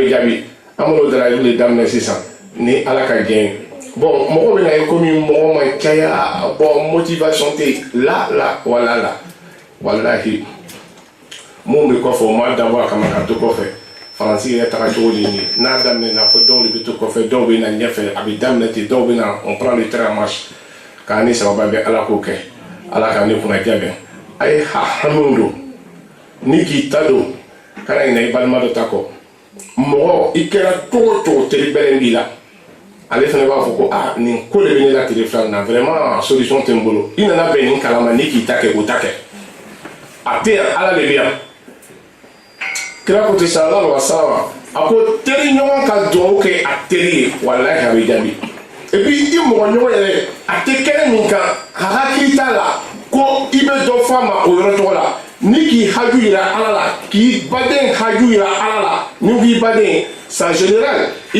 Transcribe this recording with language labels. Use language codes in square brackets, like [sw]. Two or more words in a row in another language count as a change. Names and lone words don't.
[bm] bɛ jaabi an b'o dalayiru de daminɛ sisan ni Ala ka jɛn ye bon mɔgɔ bɛ na ye komi mɔgɔ man caya bon motivation tɛ la wallahi mun bɛ kɔfɛ o ma dabɔ a kama ka to kɔfɛ faransi yɛrɛ taga cogo de ye n'a daminɛna fo dɔw de bɛ to kɔfɛ dɔw bɛ na ɲɛfɛ a bɛ daminɛ ten dɔw bɛ na [fr] on prend le train en marche [bm] k'a ni sababa bɛ Ala k'o kɛ Ala ka ne kunna jaabi a ye hamiw don ni k'i ta don kana ɲinɛ i balima dɔ ta kɔ mɔgɔ i kɛra cogo cogo teri bɛrɛ b'i la ale fana b'a fɔ ko nin ko de bɛ ne la tile fila na vraiment solution tɛ n bolo i nana bɛn nin kalama ni k'i ta kɛ o ta kɛ a tɛ yan Ala de bɛ yan kira ko ten [ar] sallallahu alaihi wasallam [bm] a ko teri ɲɔgɔn ka dugawu kɛ a teri ye wallahi a bɛ jaabi [fr] et puis [bm] i mɔgɔ ɲɔgɔn yɛrɛ a tɛ kɛnɛ min kan a hakili t'a la ko i bɛ dɔ f'a ma o yɔrɔ tɔgɔ la ni k'i haju yira Ala la k'i baden haju yira Ala la ni k'i baden [fr] en général [bm] i